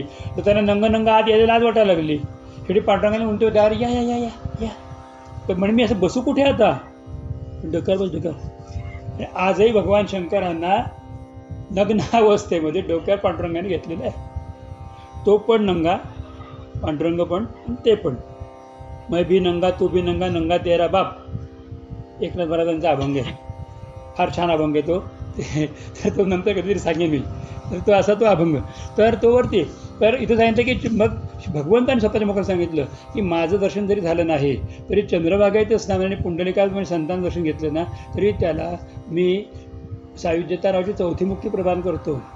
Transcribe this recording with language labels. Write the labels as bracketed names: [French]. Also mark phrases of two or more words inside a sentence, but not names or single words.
[Marathi] तर त्यांना नंग आत यायला लाज वाटायला लागली. शेवटी पांडुरंगाने म्हणते होते, अरे या या या या या तर म्हणे मी असं बसू कुठे आता, डोक्यावर. आणि आजही भगवान शंकरांना नग्नावस्थेमध्ये डोक्यावर पांडुरंगाने घेतलेलं आहे. तो पण नंगा, पांडुरंग पण, ते पण. [Hindi] मैं भी नंगा तू भी नंगा, नंगा तेरा बाप. [Marathi] एकनाथ महाराजांचा अभंग आहे. फार छान अभंग आहे तो. तर तो नंतर कधीतरी सांगेन मी. तर तो असा तो अभंग. तर तो वरती तर इथं सांगितलं की मग भगवंताने स्वतःच्या मुखात सांगितलं की माझं दर्शन जरी झालं नाही तरी चंद्रभागेत स्नान आणि पुंडलिकात म्हणजे संतान दर्शन घेतलं ना तरी त्याला मी सायुज्यतारावची 4थी मुक्ती प्रदान करतो.